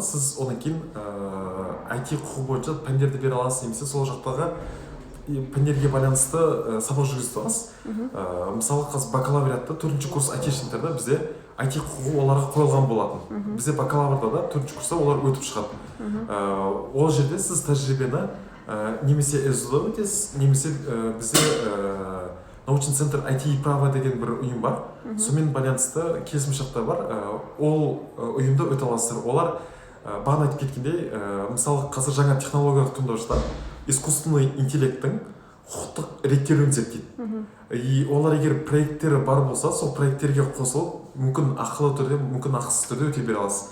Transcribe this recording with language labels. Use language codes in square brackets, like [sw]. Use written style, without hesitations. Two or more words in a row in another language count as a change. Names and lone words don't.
[kk] Сіз одан кейін IT құқығы бойынша пәндерді бере аласыз, немесе сол жақтағы пәндерге байланысты сабақ жүргізіп аласыз. Мысалы, қазір бакалавриатта 4-ші курс айтишниктарда бізде IT құқығы оларға қойылған болатын. Бізде бакалаврда да 4-ші курста олар өтіп шығады. Ол жерде сіз тәжірибені немесе СУ-да өтесіз, немесе бізде [ru] научный центр IT и право [kk] деген бір ұйым бар. Сонымен байланысты келісімшарттар бар. Ол ұйымда өте аласыздар. Олар бағана айтып кеткендей, мысалы қазір жаңа технологиялық туындаушылар [ru] искусственный интеллекттің [kk] құқықтық реттелуін зерттейді. И олар егер проекттері бар болса, сол проекттерге қосылып, мүмкін ақылы түрде, мүмкін ақысыз түрде өте бере аласыз.